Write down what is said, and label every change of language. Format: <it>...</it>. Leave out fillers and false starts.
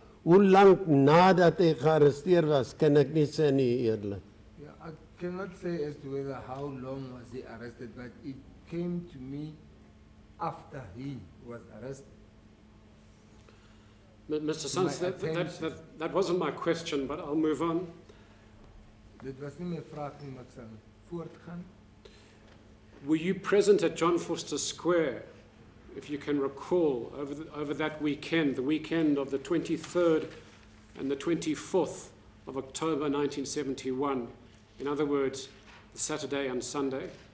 <af>Hoe lank nadat hy gearresteer was, kan ek nie sê nie eerlik.</af> <en>Yeah, I cannot say as to whether how long was he arrested, but it came to me after he was arrested. Mr. Sons, that wasn't my question, but I'll move on.</en> <af>Dit was nie my vraag nie, maar ek sal voortgaan.</af> <en>Were you present at John Vorster Square, if you can recall, over that weekend, the weekend of the 23rd and the 24th of October 1971. In other words, the Saturday and Sunday.</en>